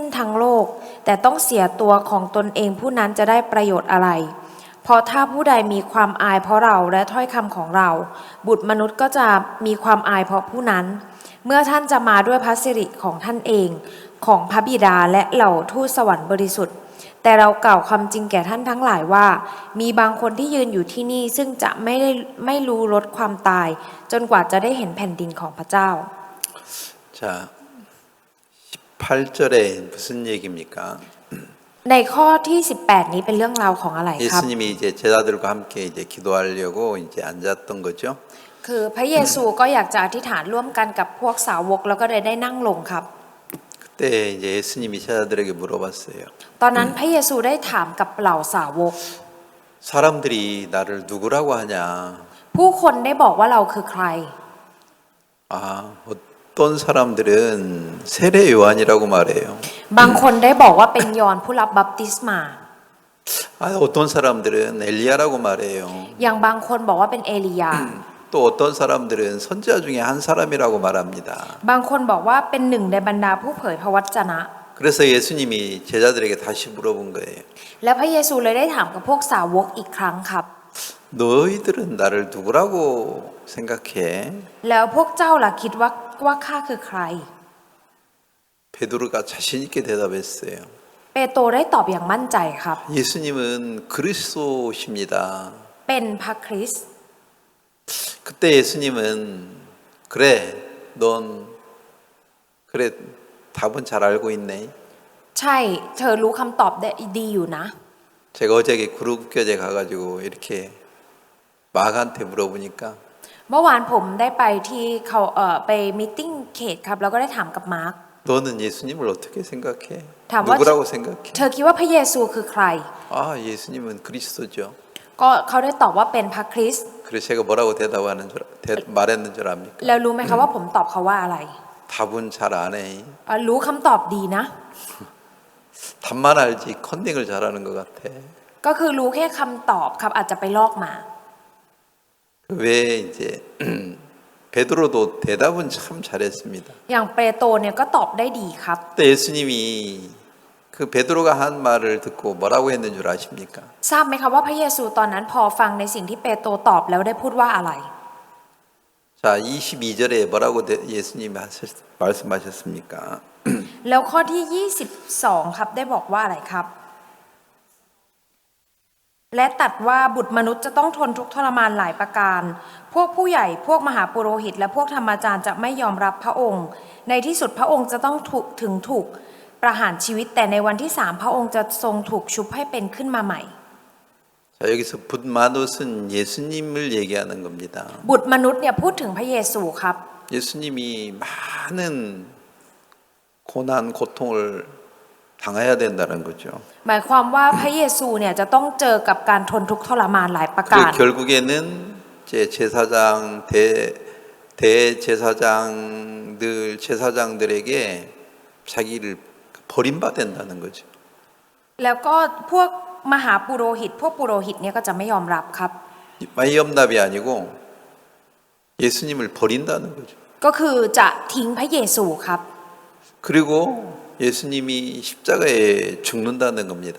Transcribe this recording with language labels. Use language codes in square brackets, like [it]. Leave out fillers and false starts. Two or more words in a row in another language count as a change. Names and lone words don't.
[th] ทั้งโลกแต่ต้องเสียตัวของตนเองผู้นั้นจะได้ประโยชน์อะไรเพราะถ้าผู้ใดมีความอายเพราะเราและถ้อยคำของเราบุตรมนุษย์ก็จะมีความอายเพราะผู้นั้นเมื่อท่านจะมาด้วยพระสิริของท่านเองของพระบิดาและเหล่าทูตสวรรค์บริสุทธิ์แต่เรากล่าวความจริงแก่ท่านทั้งหลายว่ามีบางคนที่ยืนอยู่ที่นี่ซึ่งจะไม่รู้ลดความตายจนกว่าจะได้เห็นแผ่นดินของพระเจ้า [ko] 자, 18절에 무슨 얘기입니까? [th] ในข้อที่18นี้เป็นเรื่องราวของอะไรครับ [ko] 예수님이 이제 제자들과 함께 이제 기도하려고 이제 앉았던 거죠. [th] คือพระเยซูก็อยากจะอธิษฐานร่วมกันกับพวกสาวกแล้วก็ได้นั่งลงครับ [ko] 그때 이제 예수님이 제자들에게 물어봤어요. [th] ตอนนั้นพระเยซูได้ถามกับเหล่าสาวก [ko] 사람들이 나를 누구라고 하냐? [th] ผู้คนได้บอกว่าเราคือใคร [ko] 아, 어떤 사람들은 세례 요한이라고 말해요. [th] บางคนได้บอกว่าเป็นยอห์นผู้รับบัพติศมา [ko] 아, 어떤 사람들은 엘리야라고 말해요. [th] อย่างบางคนบอกว่าเป็นเอลียา [ko] 또 어떤 사람들은 선지자 중에 한 사람이라고 말합니다. [th] บางคนบอกว่าเป็นหนึ่งในบรรดาผู้เผยพระวจนะ [ko] 그래서 예수님이 제자들에게 다시 물어본 거예요. [th] และพระเยซูเลยได้ถามกับพวกสาวกอีกครั้งครับ [ko] 너희들은 나를 누구라고 생각해? [th] แล้วพวกเจ้าล่ะคิดว่าข้าคือใคร [ko] 베드로가 자신 있게 대답했어요. [th] เปโตรได้ตอบอย่างมั่นใจครับ [ko] 예수님은 그리스도십니다. [th] เป็นพระคริสต์ [ko] 그때 예수님은 그래, 넌 그래 답은 잘 알고 있네. [th] ใช่เธอรู้คำตอบได้ดีอยู่นะ [ko] 제가 어저께 구름교제 가가지고 이렇게 마가한테 물어보니까 [th] เมื่อวานผมได้ไปที่เขาไปมีตติ้งเขตครับแล้วก็ได้ถามกับมาร์ค [ko] 너는 예수님을 어떻게 생각해? 담아- 누구라고 생각해? [th] เธอคิดว่าพระเยซูคือใคร [ko] 아, 예수님은 그리스도죠. [th] ก็เขาได้ตอบว่าเป็นพระคริสต์ [ko] 그래서 제가 뭐라고 말했는 줄 압니까? [th] แล้วรู้ไหมคะว่าผมตอบเขาว่าอะไร [ko] 답은 잘 안 해. [th] รู้คำตอบดีนะ [ko] 답만 알지 컨닝을 잘하는 것 같아. [th] ก็คือรู้แค่คำตอบครับอาจจะไปลอกมา [ko] 왜 이제 베드로도 대답은 참 잘했습니다. [th] อย่างเปโตรเนี่ยก็ตอบได้ดีครับ [ko] 그때 예수님이 그 베드로가 한 말을 듣고 뭐라고 했는 줄 아십니까? [th] ทราบไหมคะว่าพระเยซูตอนนั้นพอฟังในสิ่งที่เปโตรตอบแล้วได้พูดว่าอะไร [ko] 자, 22절에 뭐라고 예수님이 말씀하셨습니까? [th] แล้วข้อที่22ครับได้บอกว่าอะไรครับ และตรัสว่าบุตรมนุษย์จะต้องทนทุกข์ทรมานหลายประการพวกผู้ใหญ่พวกมหาปุโรหิตและพวกธรรมจารย์จะไม่ยอมรับพระองค์ในที่สุดพระองค์จะต้องถูกประหารชีวิตแต่ในวันที่3พระองค์จะทรงถูกชุบให้เป็นขึ้นมาใหม่ [ko] 자, 여기서 붓마롯은 예수님을 얘기하는 겁니다. [th] บุตรมนุษย์เนี่ยพูดถึงพระเยซูครับ [ko] 예수님이 많은 고난, 고통을 당해야 된다는 거죠. [th] หมายความว่าพระเยซูเนี่ยจะต้องเจอกับการทนทุกข์ทรมานหลายประการ [ko] 결국에는 제사장 대제사장들에게 자기를 버림받는다는 거죠. [th] แล้วก็พวกมหาปุโรหิตพวกปุโรหิตเนี่ยก็จะไม่ยอมรับครับ [ko] 마이엄납이 아니고 예수님을 버린다는 거죠. [th] ก็คือจะทิ้งพระเยซูครับ [ko] 그리고 예수님이 십자가에 죽는다는 겁니다.